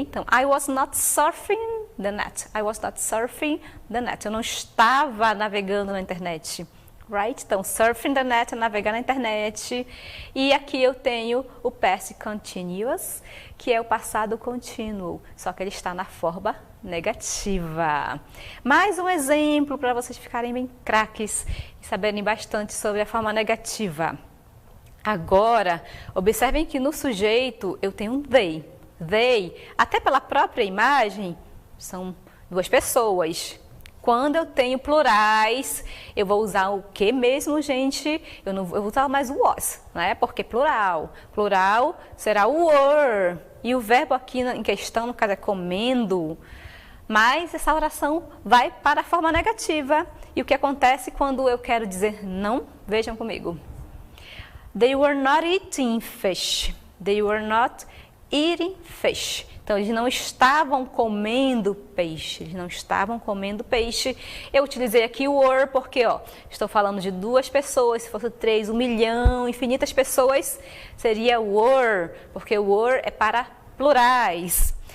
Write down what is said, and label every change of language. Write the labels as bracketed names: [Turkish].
[English] Então, I was not surfing the net. I was not surfing the net. [Portuguese] Eu não estava navegando na internet. Right? Então, [English] surfing the net [Portuguese] é navegar na internet. E aqui eu tenho o past continuous, que é o passado contínuo, só que ele está na forma negativa. Mais um exemplo para vocês ficarem bem craques e saberem bastante sobre a forma negativa. Agora, observem que no sujeito eu tenho um they. They, até pela própria imagem, são duas pessoas. Quando eu tenho plurais, eu vou usar o que mesmo, gente? Eu não vou usar mais o was, né? Porque plural. Plural será o were. E o verbo aqui em questão, no caso, é comendo. Mas essa oração vai para a forma negativa. E o que acontece quando eu quero dizer não? Vejam comigo. [English] They were not eating fish. They were not eating fish. [Portuguese] Então, eles não estavam comendo peixe. Eles não estavam comendo peixe. Eu utilizei aqui o were porque, ó, estou falando de duas pessoas. Se fosse 3, 1 milhão, infinitas pessoas, seria were, porque o were é para plurais.